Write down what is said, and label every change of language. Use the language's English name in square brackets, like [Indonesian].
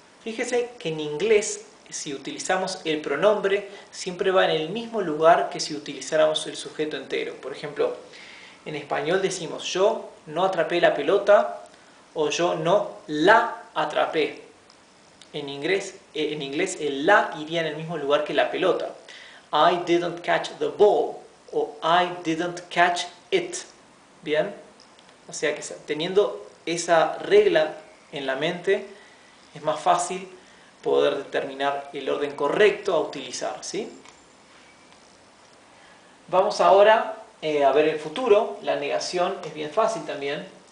[Spanish] Fíjese que en inglés, si utilizamos el pronombre, siempre va en el mismo lugar que si utilizáramos el sujeto entero. Por ejemplo, en español decimos yo no atrapé la pelota o yo no la atrapé. En inglés el la iría en el mismo lugar que la pelota. [English] I didn't catch the ball o I didn't catch it. [Spanish] ¿Bien? O sea que teniendo esa regla en la mente es más fácil poder determinar el orden correcto a utilizar, ¿sí? Vamos ahora a ver el futuro. La negación es bien fácil también.